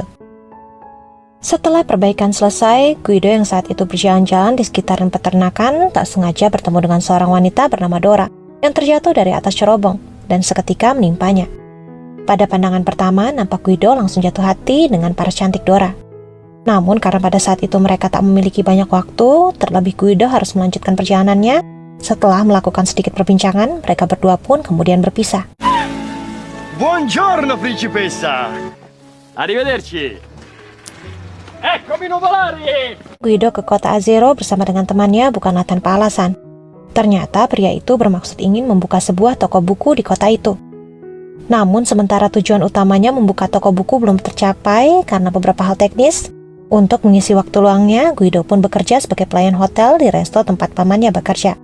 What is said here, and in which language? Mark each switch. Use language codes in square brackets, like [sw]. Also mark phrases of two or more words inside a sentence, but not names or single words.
[id] Setelah perbaikan selesai, Guido yang saat itu berjalan-jalan di sekitaran peternakan tak sengaja bertemu dengan seorang wanita bernama Dora yang terjatuh dari atas cerobong dan seketika menimpanya. Pada pandangan pertama, nampak Guido langsung jatuh hati dengan paras cantik Dora. Namun karena pada saat itu mereka tak memiliki banyak waktu, terlebih Guido harus melanjutkan perjalanannya. Setelah melakukan sedikit perbincangan, mereka berdua pun kemudian berpisah. [it] Buongiorno principessa. Arrivederci. Eccomi nuvolari. [id] Guido ke kota Azero bersama dengan temannya bukanlah tanpa alasan. Ternyata pria itu bermaksud ingin membuka sebuah toko buku di kota itu. Namun sementara tujuan utamanya membuka toko buku belum tercapai karena beberapa hal teknis, untuk mengisi waktu luangnya, Guido pun bekerja sebagai pelayan hotel di resto tempat pamannya bekerja.